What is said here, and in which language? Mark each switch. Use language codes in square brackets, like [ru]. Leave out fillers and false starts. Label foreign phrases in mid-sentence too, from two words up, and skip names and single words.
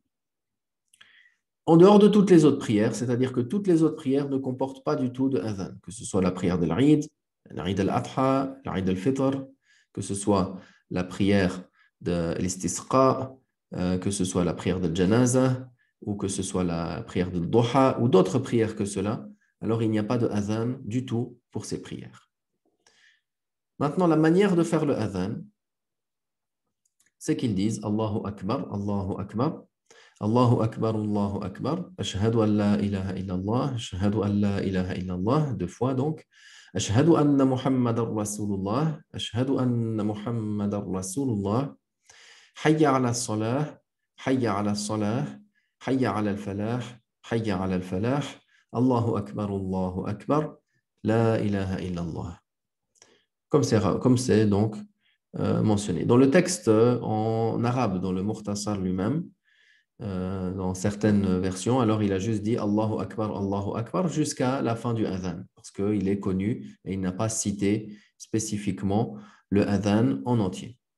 [fr] En dehors de toutes les autres prières, c'est-à-dire que toutes les autres prières ne comportent pas du tout de adhan, que ce soit la prière de l'Aïd, l'Aïd al-Adha, l'Aïd al-Fitr, que ce soit la prière de l'Istisqa, que ce soit la prière de Janaza, ou que ce soit la prière de Duha, ou d'autres prières que cela, alors il n'y a pas de adhan du tout pour ces prières. Maintenant, la manière de faire le adhan, c'est qu'ils disent [ar] الله أكبر، الله أكبر. الله أكبر، الله أكبر, أشهد أن لا إله إلا الله، أشهد أن لا إله إلا الله, [fr] deux fois donc, [ar] أشهد أن محمدا رسول الله، أشهد أن محمدا رسول الله، حي على الصلاة، حي على الصلاة، حي على الفلاح، حي على الفلاح، الله أكبر، لا إله إلا الله. [fr] Comme c'est donc mentionné. Dans le texte en arabe, dans le Mukhtasar lui-même, dans certaines versions, alors il a juste dit [ar] الله أكبر [fr] jusqu'à la fin du adhan, parce qu'il est connu et il n'a pas cité spécifiquement le adhan en entier.